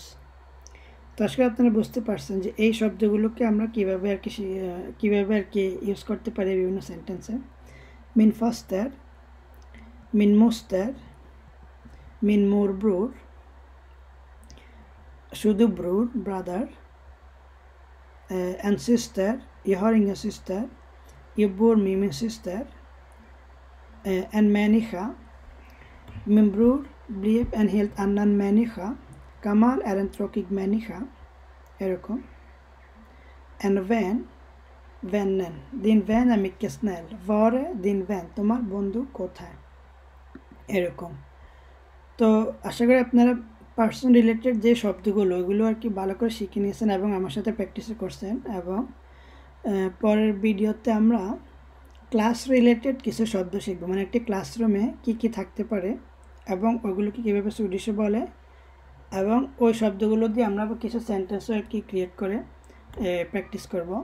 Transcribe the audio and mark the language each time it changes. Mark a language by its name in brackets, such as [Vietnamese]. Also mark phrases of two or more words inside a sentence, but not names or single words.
[Bangla] তো আজকে আপনারা বুঝতে পারছেন যে এই শব্দগুলোকে আমরা কীভাবে আর কি ইউজ করতে পারি বিভিন্ন সেন্টেন্সে। [Swedish] min faster, min moster, min mor bror, [Bangla] শুধু ব্রোর ব্রাদার, [Swedish] en syster, jag har ingen syster, jag bor med min syster, en människa, min bror blev en helt annan människa, Kamal är en tråkig människa, এরকম। En vän, vännen, din vän är mycket snäll, var är din vän, [Bangla] তোমার বন্ধু কোথায়, এরকম। তো আশা করি আপনারা পার্সন রিলেটেড যে শব্দগুলো ওইগুলো আর কি ভালো করে শিখে নিয়েছেন এবং আমার সাথে প্র্যাকটিসও করছেন। এবং পরের ভিডিওতে আমরা ক্লাস রিলেটেড কিছু শব্দ শিখবো, মানে একটি ক্লাসরুমে কি কি থাকতে পারে এবং ওইগুলোকে কীভাবে সুইডিশে বলে, এবং ওই শব্দগুলো দিয়ে আমরা কিছু সেন্টেন্সও আর কি ক্রিয়েট করে প্র্যাকটিস করব।